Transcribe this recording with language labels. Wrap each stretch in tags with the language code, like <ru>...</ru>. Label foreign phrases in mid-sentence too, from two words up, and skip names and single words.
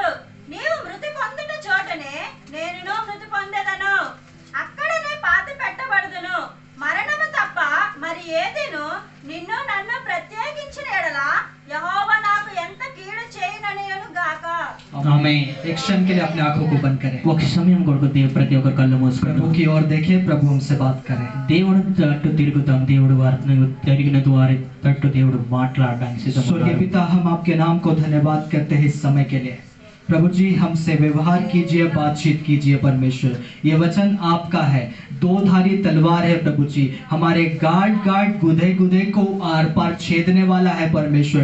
<te>నీవు మృతి పొందుట చోటనే నేనును మృతి పొందెదను, అక్కడనే పాతి పెట్టబడుదును. మరణము తప్ప మరి ఏదిను నిన్ను నన్ను ప్రత్యేకించిన ఎడల యెహోవా నాకు ఎంత కీడు చేయననియును గాక. ఆమేన్.</te> <hi>एक क्षण के लिए अपने आंखों को बंद करें,</hi> <te>ఒక సమయం కొరకు ప్రతి ఒక్కరు కళ్ళు మూసుకుంటాం.</te> <hi>प्रभु की ओर देखें, प्रभु हमसे बात करें.</hi> <te>దేవుడు తట్టు తిరుగుతాం. దేవుడు వారిని తిరిగిన వారి తట్టు దేవుడు మాట్లాడడానికి</te> <hi>स्वर्गीय</hi> <te>సిద్ధపడ్డాడు.</te> <hi>पिता, हम आपके नाम को धन्यवाद करते हैं इस समय के लिए. प्रभु जी, हमसे व्यवहार कीजिए, बातचीत कीजिए परमेश्वर. ये वचन आपका है, दो धारी तलवार है प्रभु जी, हमारे गार्ड गुदे गुदे को आर पार छेदने वाला है परमेश्वर.</hi>